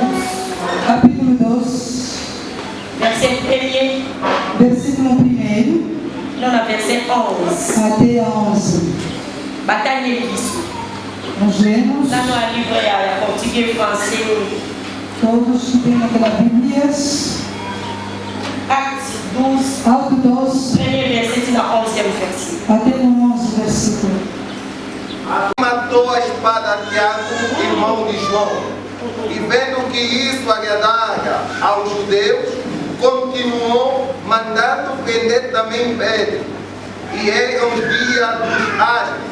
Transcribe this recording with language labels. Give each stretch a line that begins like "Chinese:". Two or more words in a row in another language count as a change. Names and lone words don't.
Portuguese: capítulo 12, versículo 1. não, na verset 11. Até 11. Batalha de Cristo. Nós lemos, Lá no livro é português, français. todos que têm aquela Bíblia,
French: Actes 12,
Portuguese: Atos 12,
French: premier verset dans 11e verset.
Portuguese: até no 11 versículo. Matou a espada Tiago, irmão de João, e vendo que isso agradava aos judeus, continuou mandando prender também Pedro. E eram os dias dos asnos.